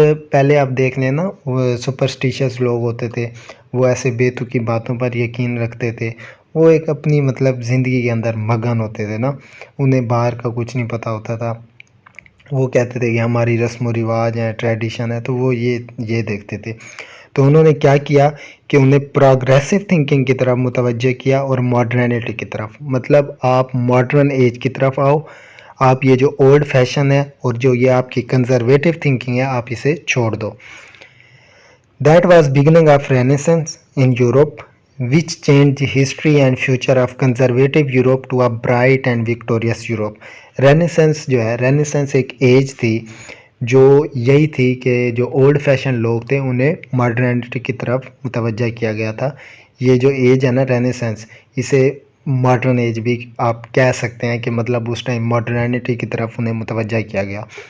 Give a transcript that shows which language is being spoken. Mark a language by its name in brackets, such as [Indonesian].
[Urdu] پہلے آپ دیکھ لیں نا، وہ سپرسٹیشیس لوگ ہوتے تھے، وہ ایسے بے تکی باتوں پر یقین رکھتے تھے، وہ ایک اپنی زندگی کے اندر مگن ہوتے تھے نا، انہیں باہر کا کچھ نہیں پتہ ہوتا تھا۔ وہ کہتے تھے کہ ہماری رسم و رواج ہیں، ٹریڈیشن ہے، تو وہ یہ دیکھتے تھے۔ تو انہوں نے کیا کیا کہ انہیں پروگریسو تھنکنگ کی طرف متوجہ کیا اور ماڈرنٹی کی طرف، آپ ماڈرن ایج کی طرف آؤ، آپ یہ جو اولڈ فیشن ہے اور جو یہ آپ کی کنزرویٹو تھنکنگ ہے آپ اسے چھوڑ دو. [English] That was beginning of Renaissance in Europe, which changed the history and future of conservative Europe to a bright and victorious Europe. [Urdu] Renaissance جو ہے Renaissance ایک ایج تھی جو یہی تھی کہ جو اولڈ فیشن لوگ تھے انہیں ماڈرنٹی کی طرف متوجہ کیا گیا تھا. یہ جو ایج ہے نا Renaissance، اسے ماڈرن ایج بھی آپ کہہ سکتے ہیں کہ مطلب اس ٹائم ماڈرنٹی کی طرف انہیں متوجہ کیا گیا.